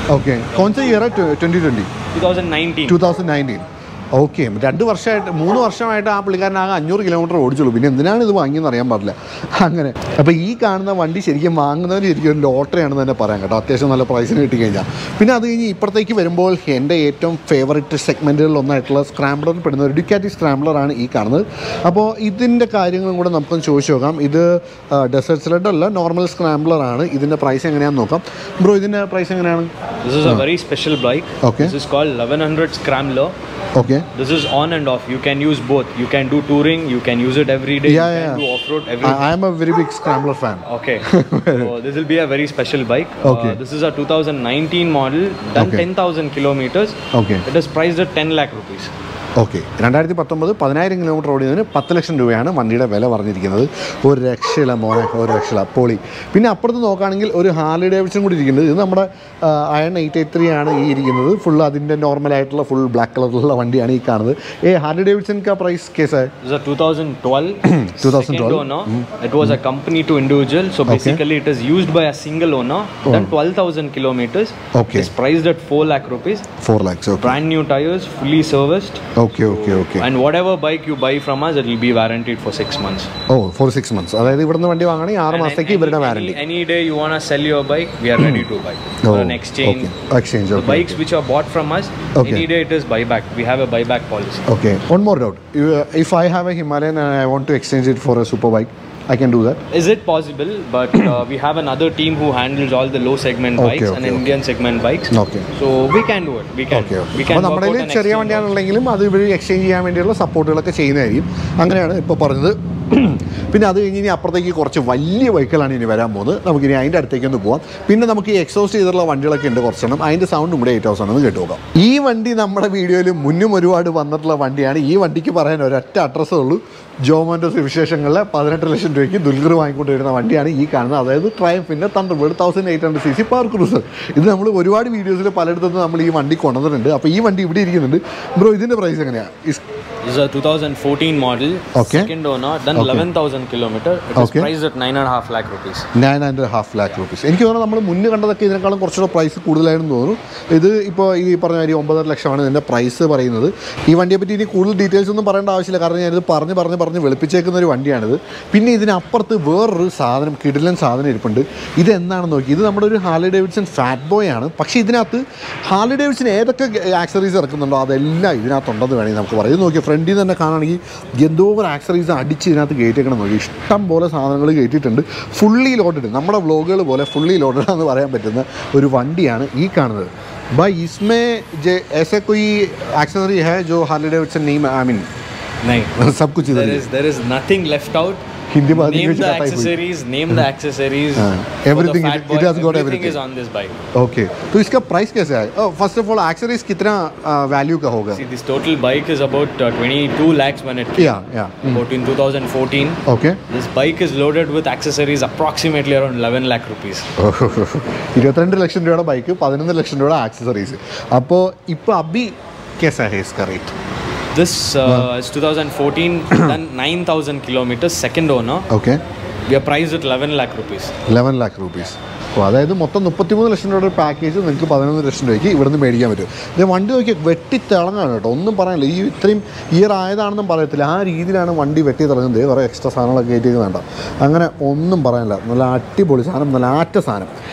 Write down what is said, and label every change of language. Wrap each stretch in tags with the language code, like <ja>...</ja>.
<hi>Okay. कौन सा year है? 2020? 2019. 2019.</hi> <ml>ഓക്കെ 2 വർഷമായിട്ട് 3 വർഷമായിട്ട് ആ പുള്ളിക്കാരനാകെ 500 കിലോമീറ്റർ ഓടിച്ചുള്ളൂ. പിന്നെ എന്തിനാണ് ഇത് വാങ്ങിയെന്ന് അറിയാൻ പാടില്ല. അങ്ങനെ അപ്പോൾ ഈ കാണുന്ന വണ്ടി ശരിക്കും വാങ്ങുന്നവർ ശരിക്കും ഒരു ലോട്ടറി ആണെന്ന് തന്നെ പറയാം കേട്ടോ, അത്യാവശ്യം നല്ല പ്രൈസിന് കിട്ടിക്കഴിഞ്ഞാൽ. പിന്നെ അത് കഴിഞ്ഞ് ഇപ്പുറത്തേക്ക് വരുമ്പോൾ എൻ്റെ ഏറ്റവും ഫേവററ്റ് സെഗ്മെൻറ്റുകളിലൊന്നായിട്ടുള്ള സ്ക്രാംബ്ലറിൽ പെടുന്ന ഒരു ഡ്യുക്കാറ്റി സ്ക്രാംബ്ലറാണ് ഈ കാണുന്നത്. അപ്പോൾ ഇതിൻ്റെ കാര്യങ്ങളും കൂടെ നമുക്കൊന്ന് ചോദിച്ചു നോക്കാം. ഇത് ഡെസേർട്ട് സ്ലെഡ് അല്ല, നോർമൽ സ്ക്രാംബ്ലറാണ്. ഇതിൻ്റെ പ്രൈസ് എങ്ങനെയാണെന്ന് നോക്കാം. ബ്രോ, ഇതിൻ്റെ പ്രൈസ് എങ്ങനെയാണ്?</ml> <en>This is a very special bike. Okay. This is called 1100 Scrambler. Okay. This is on and off. You can use both. You can do touring. You can use it every day. Yeah, you can do off-road every day. I am a very big Scrambler fan. Okay. So this will be a very special bike. Okay. This is a 2019 model, done 10,000 kilometers. Okay. It is priced at 10 lakh rupees.</en> <ml>Okay 2019 10,000 kilometre ഓടിയതിന് 10 ലക്ഷം രൂപയാണ് വണ്ടിയുടെ വില പറഞ്ഞിരിക്കുന്നത്. ഒരു രക്ഷയില്ല മോനെ, ഒരു രക്ഷയില്ല, പൊളി. പിന്നെ അപ്പുറത്ത് നോക്കുകയാണെങ്കിൽ ഒരു ഹാർലി ഡേവിഡ്സൺ കൂടി ഇരിക്കുന്നത്. ഇത് നമ്മുടെ അയൺ 883 ആണ് ഈ ഇരിക്കുന്നത്. ഫുൾ അതിൻ്റെ നോർമലായിട്ടുള്ള ഫുൾ ബ്ലാക്ക് കളറിലുള്ള വണ്ടിയാണ് ഈ കാണുന്നത്.</ml> <hi>ഹാർലി ഡേവിഡ്സൺ का प्राइस कैसा है?</hi> <en>This is a 2012 owner. It was a company to individual, so basically it is used by a single owner, done 12,000 kilometers. Okay. It's priced at 4 lakh rupees. 4 lakhs. Okay. Brand new tires, fully serviced. Okay. And whatever bike you buy from us, it will be warranted for 6 months. Oh, for 6 months.</en> <ml>അതായത് ഇവിടുന്ന് വണ്ടി വാങ്ങണമെങ്കിൽ 6 മാസത്തേക്ക് ഇവരുടെ warranty.</ml> <en>Any day you want to sell your bike, we are ready to buy. Or an exchange. Exchange. The bikes which are bought from us, any day it is buyback. We have a buyback policy. Okay. One more doubt. If I have a Himalayan and I want to exchange it for a super bike, I can do that. Is it possible? But we have another team who handles all the low segment bikes and Indian segment bikes. Okay. So we can do it. We can. We can.</en> <ml>നമ്മുടെ കയ്യിൽ ചെറിയ വണ്ടിയാണെന്നുണ്ടെങ്കിലും അത് ഇവർ exchange ചെയ്യാൻ വേണ്ടിയുള്ള സപ്പോർട്ടുകളൊക്കെ ചെയ്യുന്നതായിരിക്കും. അങ്ങനെയാണ് ഇപ്പോൾ പറഞ്ഞത്. പിന്നെ അത് കഴിഞ്ഞ് ഇനി അപ്പുറത്തേക്ക് കുറച്ച് വലിയ വെഹിക്കിളാണ് ഇനി വരാൻ പോകുന്നത്. നമുക്കിനി അതിൻ്റെ അടുത്തേക്കൊന്ന് പോകാം. പിന്നെ നമുക്ക് ഈ എക്സോസ്റ്റ് ചെയ്തിട്ടുള്ള വണ്ടികളൊക്കെ ഉണ്ട് കുറച്ചെണ്ണം. അതിൻ്റെ സൗണ്ടും കൂടെ ഏറ്റവും അവസാനം കേട്ട് നോക്കാം. ഈ വണ്ടി നമ്മുടെ വീഡിയോയിൽ മുന്നും ഒരുപാട് വന്നിട്ടുള്ള വണ്ടിയാണ്. ഈ വണ്ടിക്ക് പറയാൻ ഒരൊറ്റ അഡ്രസ്സേ ഉള്ളൂ. ജോമോൻ്റെ വിശേഷങ്ങളിലെ 18 ലക്ഷം രൂപയ്ക്ക് ദുൽഖർ വാങ്ങിക്കൊണ്ട് വരുന്ന വണ്ടിയാണ് ഈ കാണുന്നത്. അതായത് ട്രയംഫിൻ്റെ തണ്ടർബേർഡ് 1800 cc പവർ ക്രൂസർ. ഇത് നമ്മൾ ഒരുപാട് വീഡിയോസിൽ പലയിടത്തുനിന്ന് നമ്മൾ ഈ വണ്ടി കൊണ്ടുവന്നിട്ടുണ്ട്. അപ്പോൾ ഈ വണ്ടി ഇവിടെ ഇരിക്കുന്നുണ്ട്. ബ്രോ, ഇതിൻ്റെ പ്രൈസ് എങ്ങനെയാണ്?</ml> <en>This is a 2014 model, second owner, done 11,000 kilometers. It is priced at 9.5 lakh rupees. 9.5 lakh rupees.</en> <ml>എനിക്ക് തോന്നുന്നു നമ്മൾ മുന്നേ കണ്ടതൊക്കെ ഇതിനേക്കാളും കുറച്ചുകൂടെ പ്രൈസ് കൂടുതലായിരുന്നു തോന്നുന്നു. ഇത് ഇപ്പോൾ ഈ പറഞ്ഞ കാര്യം 9 ലക്ഷമാണ് ഇതിൻ്റെ പ്രൈസ് പറയുന്നത്. ഈ വണ്ടിയെ പറ്റി ഇനി കൂടുതൽ ഡീറ്റെയിൽസ് ഒന്നും പറയേണ്ട ആവശ്യമില്ല, കാരണം ഞാനിത് പറഞ്ഞ് വെളുപ്പിച്ചേക്കുന്ന ഒരു വണ്ടിയാണിത്. പിന്നെ ഇതിനപ്പുറത്ത് വേറൊരു സാധനം, കിടിലൻ സാധനം ഇരിപ്പുണ്ട്. ഇത് എന്താണെന്ന് നോക്കി. ഇത് നമ്മുടെ ഒരു ഹാർലി ഡേവിഡ്സൺ ഫാറ്റ് ബോയ് ആണ്. പക്ഷേ ഇതിനകത്ത് ഹാർലി ഡേവിഡ്സൺ ഏതൊക്കെ ആക്സറീസ് ഇറക്കുന്നുണ്ടോ അതെല്ലാം ഇതിനകത്തുണ്ടെന്ന് വേണമെങ്കിൽ നമുക്ക് പറയാം. ഇത് നോക്കി, ഫ്രണ്ടിൽ നിന്ന് തന്നെ കാണുകയാണെങ്കിൽ എന്തോ ഒരു ആക്സറീസ് അടിച്ച് ഇതിനകത്ത് കയറ്റിയേക്കണം നോക്കി. ഇഷ്ടം പോലെ സാധനങ്ങൾ കയറ്റിയിട്ടുണ്ട്. ഫുള്ളി ലോഡഡ്, നമ്മുടെ വ്ലോഗുകൾ പോലെ ഫുള്ളി ലോഡഡ് എന്ന് പറയാൻ പറ്റുന്ന ഒരു വണ്ടിയാണ് ഈ കാണുന്നത്.</ml> <hi>भाई इसमें ऐसे कोई एक्सेसरी है जो हार्ली डेविडसन नहीं सब कुछ इधर</hi> <en>there is nothing left out.</en> <hi>Hindi में</hi> <en>name the accessories everything it has got everything is on this bike.</en> <hi>Okay, तो इसका प्राइस कैसे है? फर्स्ट ऑफ ऑल एक्सेसरीज कितना वैल्यू का होगा?</hi> <en>See, this total bike is about 22 lakhs when it came. About in 2014. Okay, this bike is loaded with accessories approximately around 11 lakh rupees.</en> <ml>22 ലക്ഷം രൂപയുടെ bike, 11 ലക്ഷം രൂപയുടെ accessories. അപ്പോൾ ഇപ്പോൾ</ml> <hi>അബി कैसा है इसका rate?</hi> <en>This is 2014, done 9,000 kilometers, second owner. Okay. We are priced at 11 lakh rupees. 11 lakh rupees.</en> <ml>അപ്പോൾ അതായത് മൊത്തം 33 ലക്ഷം രൂപയുടെ പാക്കേജ് നിങ്ങൾക്ക് 11 ലക്ഷം രൂപയ്ക്ക് ഇവിടുന്ന് മേടിക്കാൻ പറ്റും. ഇത് വണ്ടി നോക്കി വെട്ടിത്തിളങ്ങാണ് കേട്ടോ, ഒന്നും പറയാനില്ല. ഈ ഇത്രയും ഇയർ ആയതാണെന്നും പറയത്തില്ല, ആ രീതിയിലാണ് വണ്ടി വെട്ടിത്തിളങ്ങുന്നത്. കുറേ എക്സ്ട്രാ സാധനങ്ങളൊക്കെ കയറ്റിക്കുന്നുണ്ടോ, അങ്ങനെ ഒന്നും പറയാനില്ല. നല്ല അടിപൊളി സാധനം, നല്ല ആറ്റ സാധനം.</ml>